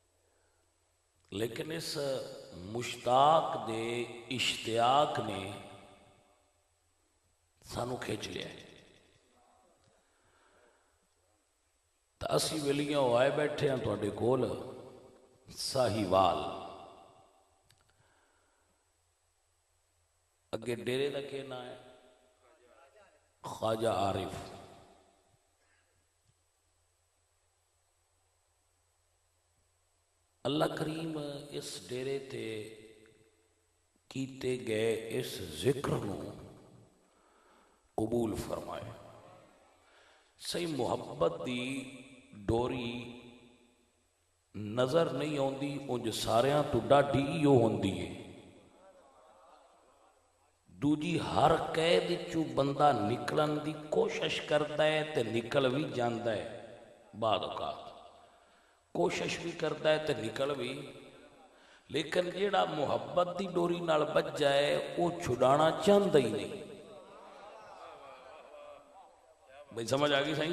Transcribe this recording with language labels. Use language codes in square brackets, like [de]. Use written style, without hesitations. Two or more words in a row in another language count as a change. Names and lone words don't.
[pa] لیکن اس مشتاق دے اشتیاق نے سانو کھچ لیا ہے. تو اسی ویلیاں آئے بیٹھے ہیں تواڈے کول ساہیوال. اگے ڈیرے دا کیا نام ہے؟ خواجہ عارف. اللہ کریم اس ڈیرے تے کیتے گئے اس ذکر نو قبول فرمائے. صحیح محبت دی ڈوری نظر نہیں آندی انج ساریاں تو ڈاڈی او ہوندی ہے. دوجی ہر قید چو بندہ نکلن دی کوشش کرتا ہے تے نکل بھی جاندا ہے. بعد اوقات کوشش بھی کرتا ہے تے نکل بھی، لیکن جیڑا محبت دی ڈوری نال بچ جائے وہ چھڑانا چاہتا ہی نہیں. بھئی سمجھ آگئی صحیح؟